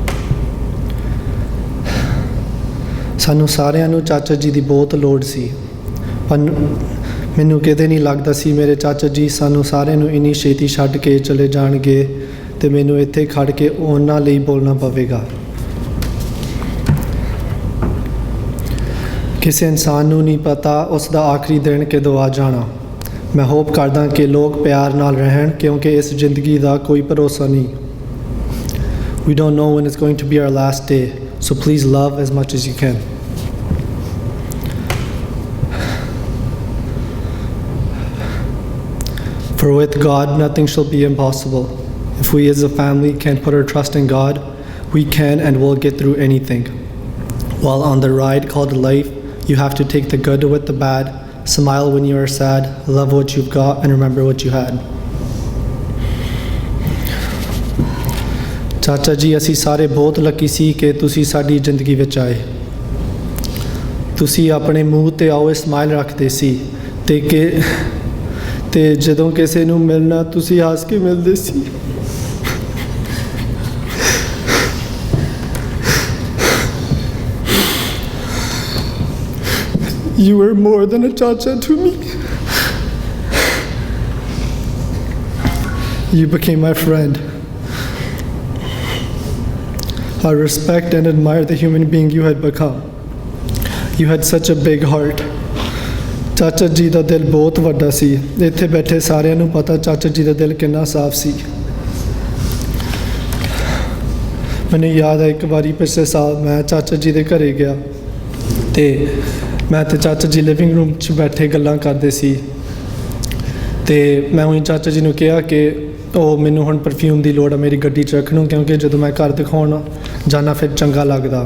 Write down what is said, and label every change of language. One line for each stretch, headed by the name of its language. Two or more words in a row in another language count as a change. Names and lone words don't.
Punjabi: ਸਾਨੂੰ ਸਾਰਿਆਂ ਨੂੰ ਚਾਚਾ ਜੀ ਦੀ ਬਹੁਤ ਲੋੜ ਸੀ, ਪਰ ਮੈਨੂੰ ਕਿਤੇ ਨਹੀਂ ਲੱਗਦਾ ਸੀ ਮੇਰੇ ਚਾਚਾ ਜੀ ਸਾਨੂੰ ਸਾਰਿਆਂ ਨੂੰ ਇੰਨੀ ਛੇਤੀ ਛੱਡ ਕੇ ਚਲੇ ਜਾਣਗੇ ਤੇ ਮੈਨੂੰ ਇੱਥੇ ਖੜ ਕੇ ਉਹਨਾਂ ਲਈ ਬੋਲਣਾ ਪਵੇਗਾ। ਕਿਸੇ ਇਨਸਾਨ ਨੂੰ ਨਹੀਂ ਪਤਾ ਉਸ ਦਾ ਆਖਰੀ ਦਿਨ ਕਦੋਂ ਆ ਜਾਣਾ। ਮੈਂ ਹੋਪ ਕਰਦਾ ਕਿ ਲੋਕ ਪਿਆਰ ਨਾਲ ਰਹਿਣ, ਕਿਉਂਕਿ ਇਸ ਜ਼ਿੰਦਗੀ ਦਾ ਕੋਈ ਭਰੋਸਾ ਨਹੀਂ।
English: We don't know when it's going to be our last day, so please love as much as you can. For with God nothing shall be impossible. If we as a family can put our trust in God, we can and will get through anything. While on the ride called life, you have to take the good with the bad, smile when you are sad, love what you've got, and remember what you had.
Punjabi: ਚਾਚਾ ਜੀ, ਅਸੀਂ ਸਾਰੇ ਬਹੁਤ ਲੱਕੀ ਸੀ ਕਿ ਤੁਸੀਂ ਸਾਡੀ ਜ਼ਿੰਦਗੀ ਵਿੱਚ ਆਏ। ਤੁਸੀਂ ਆਪਣੇ ਮੂੰਹ ਤੇ ਆਓ ਸਮਾਈਲ ਰੱਖਦੇ ਸੀ ਤੇ ਜਦੋਂ ਕਿਸੇ ਨੂੰ ਮਿਲਣਾ ਤੁਸੀਂ ਹੱਸ ਕੇ ਮਿਲਦੇ ਸੀ।
English: You were more than a chacha to me. You became my friend. I respect and admire the human being you had become. You had such a big heart.
Punjabi: ਚਾਚਾ ਜੀ ਦਾ ਦਿਲ ਬਹੁਤ ਵੱਡਾ ਸੀ। ਇੱਥੇ ਬੈਠੇ ਸਾਰਿਆਂ ਨੂੰ ਪਤਾ ਚਾਚਾ ਜੀ ਦਾ ਦਿਲ ਕਿੰਨਾ ਸਾਫ਼ ਸੀ। ਮੈਨੂੰ ਯਾਦ ਹੈ ਇੱਕ ਵਾਰੀ ਪਿਛਲੇ ਸਾਲ ਮੈਂ ਚਾਚਾ ਜੀ ਦੇ ਘਰੇ ਗਿਆ ਤੇ ਮੈਂ ਤੇ ਚਾਚਾ ਜੀ
English: living room
Punjabi: 'ਚ ਬੈਠੇ ਗੱਲਾਂ ਕਰਦੇ ਸੀ ਤੇ ਮੈਂ ਉਹੀ ਚਾਚਾ ਜੀ ਨੂੰ ਕਿਹਾ ਕਿ ਉਹ ਮੈਨੂੰ ਹੁਣ ਪਰਫਿਊਮ ਦੀ ਲੋੜ ਆ ਮੇਰੀ ਗੱਡੀ 'ਚ ਰੱਖਣ ਨੂੰ, ਕਿਉਂਕਿ ਜਦੋਂ ਮੈਂ ਘਰ ਦਿਖਾਉਣ ਜਾਣਾ ਫਿਰ ਚੰਗਾ ਲੱਗਦਾ।